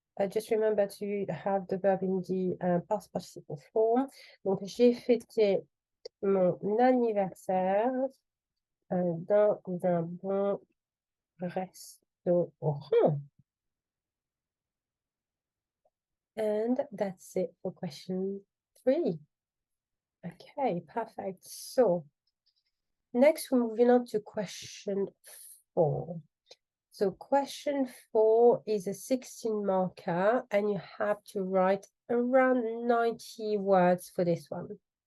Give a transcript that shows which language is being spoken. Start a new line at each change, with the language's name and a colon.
English: Just remember to have the verb in the past participle form.
French: Donc, j'ai fêté mon anniversaire dans un bon restaurant.
English: And that's it for question 3. Okay, perfect. So, next we're moving on to question 4. So question 4 is a 16 marker and you have to write around 90 words for this one.